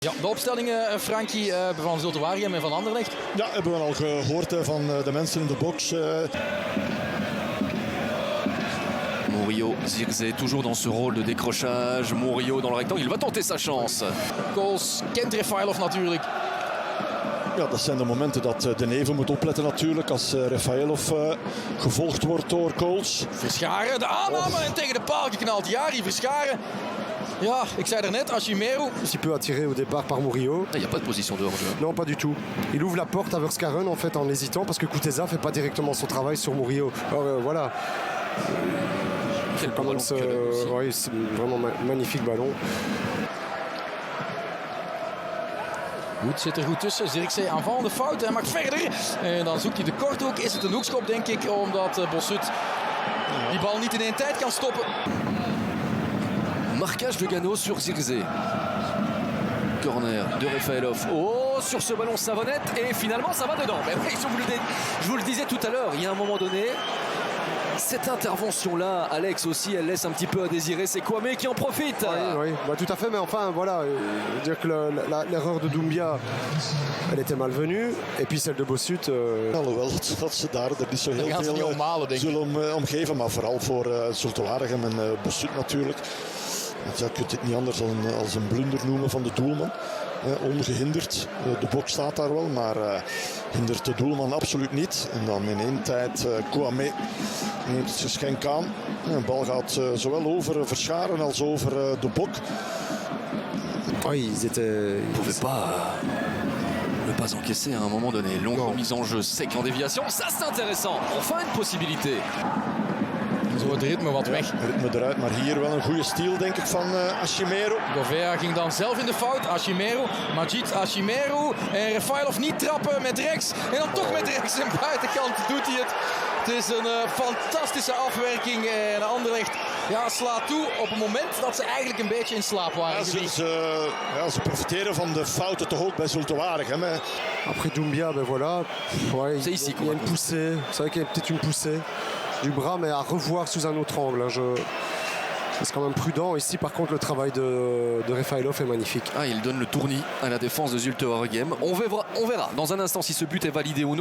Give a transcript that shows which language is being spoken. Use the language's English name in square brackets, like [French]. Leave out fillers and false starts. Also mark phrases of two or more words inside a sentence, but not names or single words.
[Dutch] Ja, de opstellingen, Frankie, van Zulte Waregem en van Anderlecht. Ja, hebben we al gehoord van de mensen in de box. [French] Murillo, Zirkzee toujours dans ce rôle de décrochage. Murillo dans le rectangle, il va tenter sa chance. [Dutch] Kool's kent Refailov natuurlijk. Ja, dat zijn de momenten dat De Neve moet opletten natuurlijk. Als Refailov gevolgd wordt door Kool's. Verscharen, de aanname en tegen de paal geknald. Jari Verscharen. Ja, ik zei er net, Ashimeru. [French] Un petit peu attiré au départ par Murillo. Il n'y a pas de position de hors-jeu. Non, pas du tout. Il ouvre la porte à Verscharen en fait en hésitant parce que Kuteza fait pas directement son travail sur Murillo. Alors voilà. Quel ballon Oui, c'est vraiment magnifique ballon. [Dutch] Goed, zit er goed tussen. Zirkzee aanvallende fout. Hij mag verder. En dan zoekt hij de korthoek. Is het een hoekschop, denk ik, omdat Bossut die bal niet in één tijd kan stoppen. [French] Marquage de Gano sur Zirkzee. Corner de Refailov. Oh, sur ce ballon savonnette et finalement ça va dedans. Mais oui, je vous le disais tout à l'heure, il y a un moment donné, cette intervention-là, Alex aussi, elle laisse un petit peu à désirer. C'est Kwame qui en profite. Oui, bah, tout à fait, mais enfin voilà, dire que l'erreur de Doumbia, elle était malvenue, et puis celle de Bossut. [Dutch] Alhoewel dat ze daar niet zo heel gaan ze niet omhalen, denk ik. zullen omgeven, maar vooral voor Zulte Waregem en Bossut natuurlijk. Je kunt het niet anders dan als een blunder noemen van de doelman. Ongehinderd. De bok staat daar wel, maar hindert de doelman absoluut niet. En dan in één tijd Kwame neemt het geschenk aan. De bal gaat zowel over Verscharen als over de bok. [French] Oui, ils étaient. Il ne pouvait pas ne pas encaisser à un moment donné. Longue remise en jeu sec en déviation. Ça, c'est intéressant. Enfin une possibilité. [Dutch] Zo het ritme wat weg. Ritme eruit, maar hier wel een goede steal denk ik van Ashimeru. Gouveia ging dan zelf in de fout. Ashimeru, Majid Ashimeru. En Refailov niet trappen met rechts. En dan toch met rechts en buitenkant doet hij het. Het is een fantastische afwerking. En Anderlecht slaat toe op het moment dat ze eigenlijk een beetje in slaap waren. Ze profiteren van de fouten toch ook bij Zulte Waregem. [French] Après Doumbia, ben voilà. Ouais, C'est ici il y a une poussée. C'est vrai qu'il y a peut-être une poussée du bras, mais à revoir sous un autre angle. C'est quand même prudent. Ici, par contre, le travail de Refailov est magnifique. Ah, il donne le tournis à la défense de Zulte Waregem. On verra dans un instant si ce but est validé ou non.